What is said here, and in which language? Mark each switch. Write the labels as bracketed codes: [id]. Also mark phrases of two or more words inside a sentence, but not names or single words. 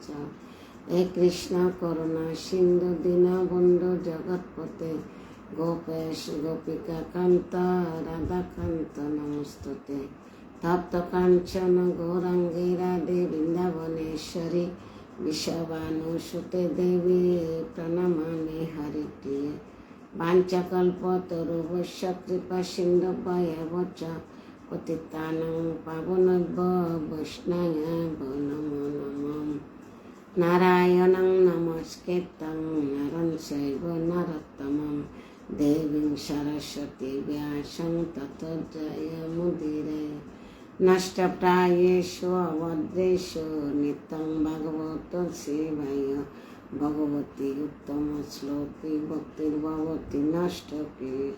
[sa] হে কৃষ্ণ করুণা সিন্ধু দীনবন্ধু জগৎপতে গোপেশ গোপিকা কান্ত রাধাকান্ত নমস্তুতে। তপ্ত কাঞ্চন গৌরাঙ্গী রাধে বৃন্দাবনেশ্বরী বিশ্ববানুসুতে দেবী প্রণমামি হরিপ্রিয়ে। বাঞ্ছাকল্পতরুভ্যশ্চ কৃপা সিন্ধুভ্যেব চ পতিতানাং পাবনেভ্যো বৈষ্ণবেভ্যো নমো নমঃ। নারায়ণং নমস্কৃত্যং নরং চৈব নরোত্তমং দেবীং সরস্বতী ব্যাসং ততো জয়মুদীরয়ে। নষ্টপ্রায়েষু অভদ্রেষু নিত্যং ভাগবতো সেবায় ভগবতী উত্তম শ্লোকী ভক্তির্ভবতি নষ্টকী।